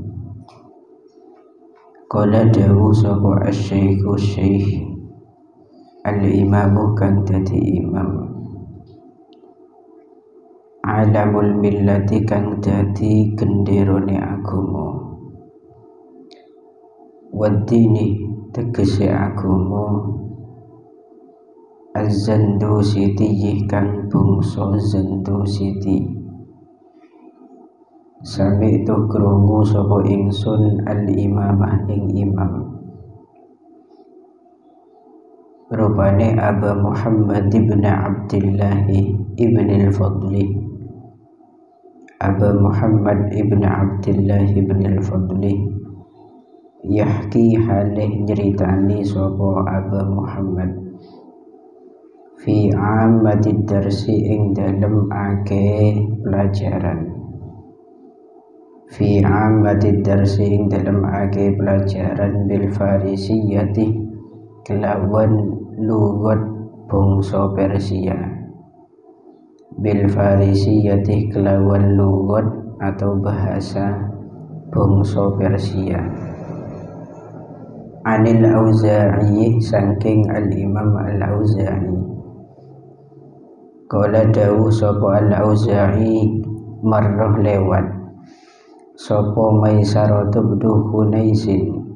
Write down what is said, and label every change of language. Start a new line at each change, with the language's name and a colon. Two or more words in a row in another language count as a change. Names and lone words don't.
Javanese: Qala dawu sapa
Arabic: الشيخ شيخ الإمام
Javanese: kang dadi imam
Arabic: علم الملة
Javanese: kang dadi genderone agama wad-dini tegese agama Az-Zandusiti kang bangsa Zandusiti. Sami tu krungu sapa ingsun al-imamah ing imam rupane Aba Muhammad ibn Abdillah ibn al-Fadli. Aba Muhammad ibn Abdillah ibn al-Fadli
Arabic: يحكي حاله
Javanese: nyeritani sapa Aba Muhammad
Arabic: في عامة الدرس
Javanese: ing dalem akeh pelajaran.
Arabic: في عامة الدرس
Javanese: ing dalem akeh pelajaran
Arabic: بالفارسية
Javanese: kelawan lugat bangsa Persia.
Arabic: بالفارسية
Javanese: kelawan lugat
Indonesian: atau bahasa
Javanese: bangsa Persia. Anil Auza'i saking al-Imam al-Auza'i. Qala dawu sapa al-Auza'i marrah lewat sapa Maisarah bin Hunaisin.